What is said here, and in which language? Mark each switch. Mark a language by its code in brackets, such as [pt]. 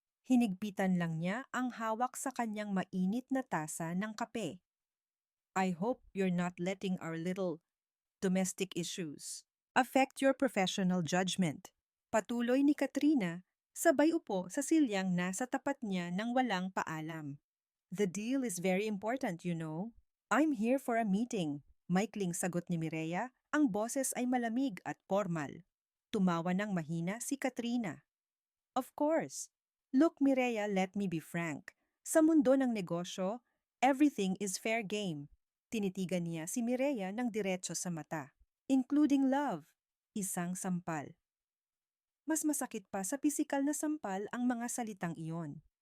[tl] Hinigpitan lang niya ang hawak sa kanyang mainit na tasa ng kape. [en] I hope you're not letting our little domestic issues affect your professional judgment. [tl] Patuloy ni Katrina, sabay upo sa silyang nasa tapat niya nang walang paalam. [en] The deal is very important, you know. I'm here for a meeting. [tl] Maikling sagot ni Mireya, ang boses ay malamig at formal. Tumawa ng mahina si Katrina. [en] Of course. Look, Mireya, let me be frank. [tl] Sa mundo ng negosyo, [en] everything is fair game. [tl] Tinitigan niya si Mireya ng diretso sa mata. [en] Including love. [tl] Isang sampal. Mas masakit pa sa pisikal na sampal ang mga salitang iyon.